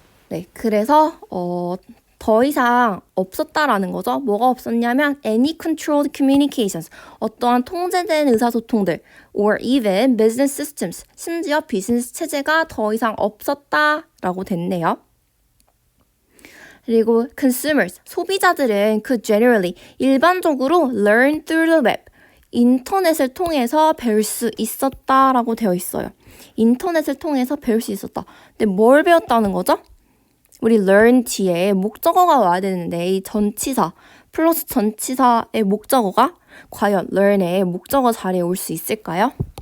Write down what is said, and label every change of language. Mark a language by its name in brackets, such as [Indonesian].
[Korean] 네, 그래서 더 이상 없었다라는 거죠. 뭐가 없었냐면 [English] any controlled communications, [Korean] 어떠한 통제된 의사소통들 [English] or even business systems, [Korean] 심지어 비즈니스 체제가 더 이상 없었다라고 됐네요. 그리고 [English] consumers, [Korean] 소비자들은 [English] could generally, [Korean] 일반적으로 [English] learn through the web, [Korean] 인터넷을 통해서 배울 수 있었다라고 되어 있어요. 인터넷을 통해서 배울 수 있었다. 근데 뭘 배웠다는 거죠? 우리 learn 뒤에 목적어가 와야 되는데 이 전치사 플러스 전치사의 목적어가 과연 learn의 목적어 자리에 올 수 있을까요?